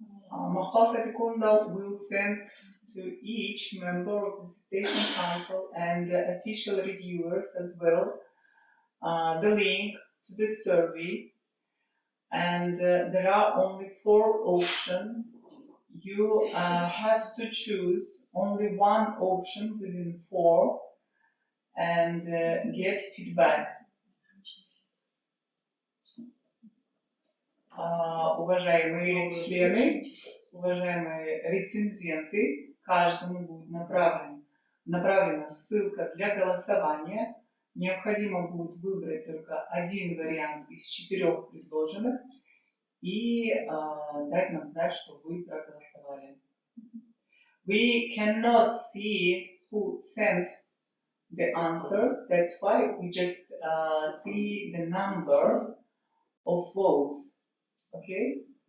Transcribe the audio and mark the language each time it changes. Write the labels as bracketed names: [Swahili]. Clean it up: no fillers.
[English] Махпал Сатикуловна will send to each member of the Dissertation Council and official reviewers as well the link to the survey. And there are only 4 options. You have to choose only one option within 4 and get feedback. [Russian] Уважаемые члены, уважаемые рецензенты, каждому будет направлена ссылка для голосования. Необходимо будет выбрать только один вариант из 4 предложенных и дать нам знать, что вы проголосовали. [English] We cannot see who sent the answers. That's why we just see the number of votes. Okay?